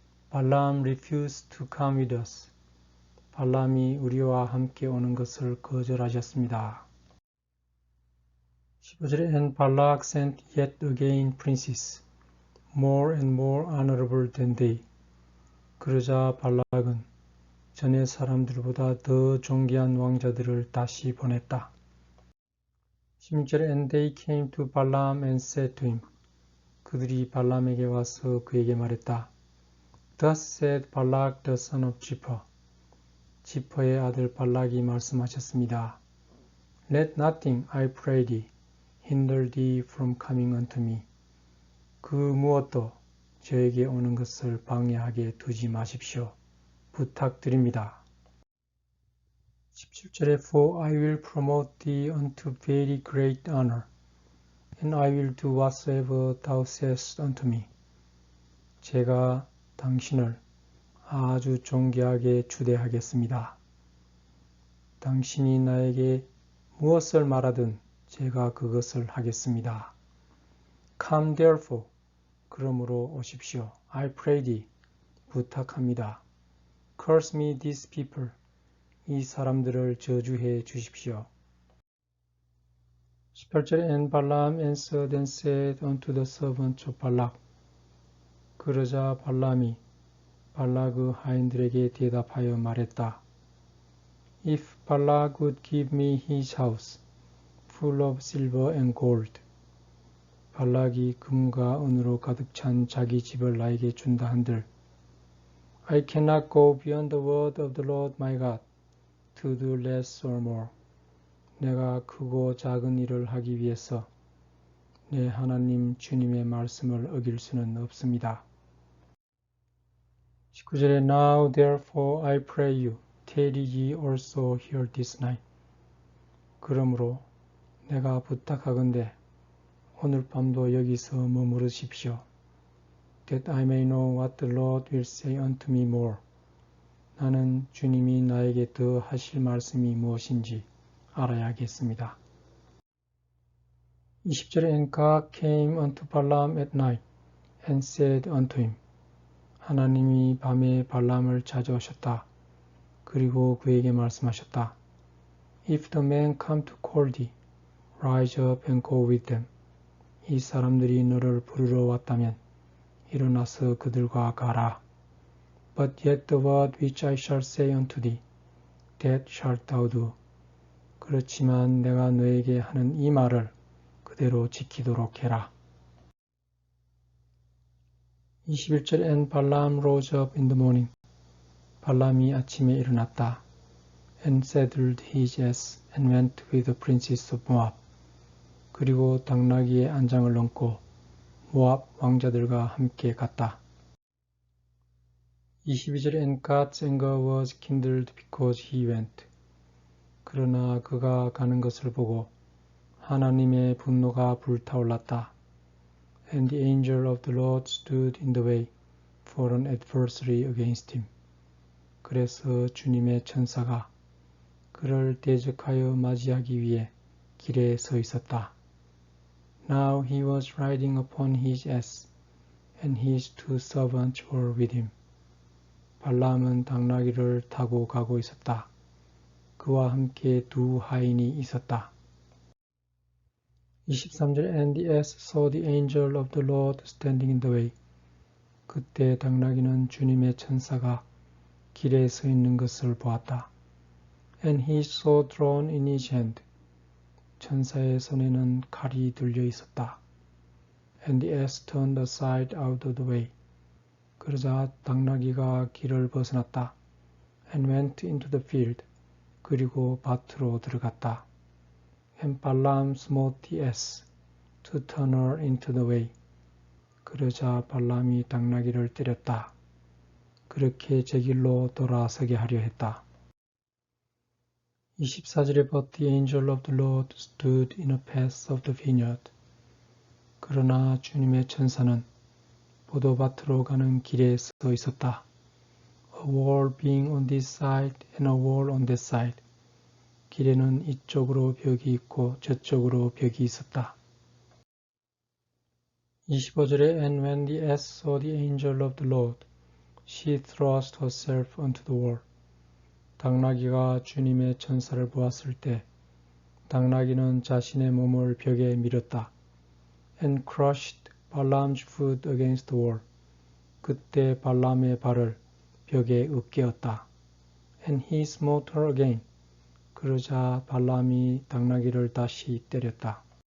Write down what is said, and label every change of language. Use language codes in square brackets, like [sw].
[en] Balaam refused to come with us. [ko] 발람이 우리와 함께 오는 것을 거절하셨습니다. [en] 15절에 And Balak sent yet again princes, more and more honorable than they. [ko] 그러자 발락은 전의 사람들보다 더 존귀한 왕자들을 다시 보냈다. [en] 16절에 And they came to Balaam and said to him. [ko] 그들이 발람에게 와서 그에게 말했다. [en] Thus said Balak the son of Zippor. [ko] 지퍼의 아들 발락이 말씀하셨습니다. [en] Let nothing, I pray thee, hinder thee from coming unto me. [ko] 그 무엇도 저에게 오는 것을 방해하게 두지 마십시오. 부탁드립니다. [en] 17절에 For I will promote thee unto very great honor, and I will do whatsoever thou sayest unto me. [ko] 제가 당신을 아주 존귀하게 추대하겠습니다. 당신이 나에게 무엇을 말하든 제가 그것을 하겠습니다. [en] Come therefore, [ko] 그러므로 오십시오. [en] I pray thee, [ko] 부탁합니다. [en] Curse me these people, [ko] 이 사람들을 저주해 주십시오. [en] 18절에 And Balaam answered and said unto the servants of Balak. [ko] 그러자 발람이 발락의 하인들에게 대답하여 말했다. [en] If Balak would give me his house, full of silver and gold. [ko] 발락이 금과 은으로 가득 찬 자기 집을 나에게 준다 한들 [en] I cannot go beyond the word of the Lord my God to do less or more. [ko] 내가 크고 작은 일을 하기 위해서 내 하나님 주님의 말씀을 어길 수는 없습니다. [en] 19절에 Now therefore I pray you, tarry ye also here this night. [ko] 그러므로 내가 부탁하건대 오늘 밤도 여기서 머무르십시오. [en] That I may know what the Lord will say unto me more. [ko] 나는 주님이 나에게 더 하실 말씀이 무엇인지 알아야겠습니다. [en] 20절에 And God came unto Balaam at night and said unto him. [ko] 하나님이 밤에 발람을 찾아오셨다. 그리고 그에게 말씀하셨다. [en] If the men come to call thee, rise up and go with them. [ko] 이 사람들이 너를 부르러 왔다면 일어나서 그들과 가라. [en] But yet the word which I shall say unto thee, that shalt thou do. [ko] 그렇지만 내가 너에게 하는 이 말을 그대로 지키도록 해라. [en] 21절 And Balaam rose up in the morning. [ko] 발람이 아침에 일어났다. [en] And saddled his ass and went with the princess of Moab. [ko] 그리고 당나귀에 안장을 얹고 모압 왕자들과 함께 갔다. [en] 22절에 And God's anger was kindled because he went. [ko] 그러나 그가 가는 것을 보고 하나님의 분노가 불타올랐다. [en] And the angel of the Lord stood in the way for an adversary against him. [ko] 그래서 주님의 천사가 그를 대적하여 맞이하기 위해 길에 서 있었다. [en] Now he was riding upon his ass, and his two servants were with him. [ko] 발람은 당나귀를 타고 가고 있었다. 그와 함께 두 하인이 있었다. [en] 23절 And the ass saw the angel of the Lord standing in the way. [ko] 그때 당나귀는 주님의 천사가 길에 서 있는 것을 보았다. [en] And he saw drawn in his hand. [ko] 천사의 손에는 칼이 들려 있었다. [en] And the ass turned aside out of the way. [ko] 그러자 당나귀가 길을 벗어났다. [en] And went into the field. [ko] 그리고 밭으로 들어갔다. [en] And Balaam smote the ass to turn her into the way. [ko] 그러자 발람이 당나귀를 때렸다. 그렇게 제 길로 돌아서게 하려 했다. [en] 24절에 But the angel of the Lord stood in a path of the vineyard. [ko] 그러나 주님의 천사는 포도밭으로 가는 길에 서 있었다. [en] A wall being on this side and a wall on that side. [ko] 길에는 이쪽으로 벽이 있고 저쪽으로 벽이 있었다. [en] 25절에 And when the ass saw the angel of the Lord, she thrust herself onto the wall. [ko] 당나귀가 주님의 천사를 보았을 때 당나귀는 자신의 몸을 벽에 밀었다. [en] And crushed Balaam's foot against the wall. [ko] 그때 발람의 발을 벽에 으깨었다. [en] And he smote her again. [ko] 그러자 발람이 당나귀를 다시 때렸다.